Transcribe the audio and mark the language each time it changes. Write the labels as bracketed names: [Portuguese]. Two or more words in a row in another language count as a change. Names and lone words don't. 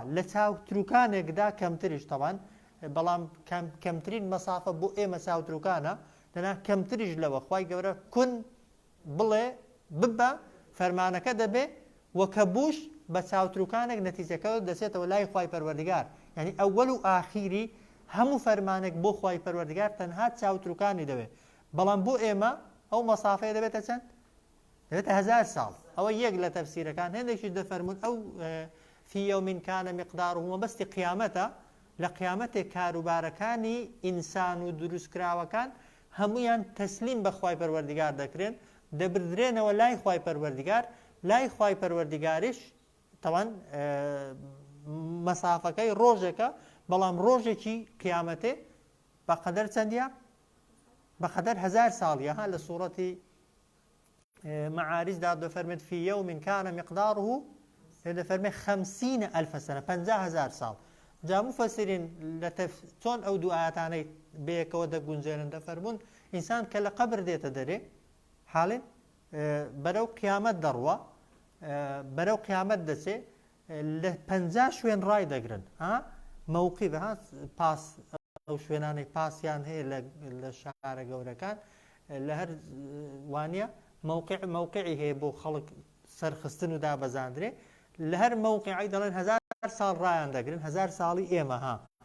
[Central Kurdish] لە چاوتروکانێکدا کەمتریش تەوان بەڵام کەمترین مەسافە بۆ ئێمە چاوتروکانە لەنا کەمتریش لەوە خوای گەورە کون بڵێ ببە فەرمانەکە دەبێ وەکە بوش بە چاوتروکانێک نەتیجەکە دەچێتەوە لای خوای پەروەردیگار یعنی ئەوەل و ئاخیری هەموو فەرمانێک بۆ خوای پەروەردیگار تەنها چاوتروکانی دەوێت بەڵام بۆ ئێمە ئەو مەسافەیە دەبێتە چەند؟ دەبێتە 1000 ساڵ ئەوە یەک لە تەفسیرەکان هێندێکی دەفەرمون ئەو [Arabic] في يوم كان مقداره [Central Kurdish] مەبەستی قیامەتە لە قیامەتێک کاروبارەکانی ئینسان و دروستکراوەکان هەمویان تەسلیم بە خوای پەروەردیگار دەکرێن دەبردرێنەوە لای خوای پەروەردیگار لای خوای پەروەردیگاریش تەوان مەسافەکەی ڕۆژێکە بەڵام ڕۆژێکی قیامەتێ بەقەدەر چەندیە؟ بەقەدەر 1000 ساڵیە ها لە سوورەتی معارج دا دەفەرمێت [Arabic] في يوم كان مقداره [Central Kurdish] دەفەرمێت 50,000 سنة 50,000 ساڵ جا مفەسرین چۆن ئەو دوو ئاەتانەی بەیەکەوە دەگونجێنن دەفەرمون ئینسان کە لە قەبر دێتە دەرێ حاڵێن بەرەو قیامەت دەڕوە بەرەو قیامەت دەچێ لە 50 شوێن ڕای دەگرن مووقیف پاس ئەو شوێنانەی پاسیان هەیە لە شارە گەورەکان لە هەر وانە مووقعی هەیە بۆ خەڵک سەرخستن و دابەزاندرێ لە هەر مووقعی دەڵێن 1000 ساڵ ڕایان دەگرن 1000 ساڵی ئێمە ها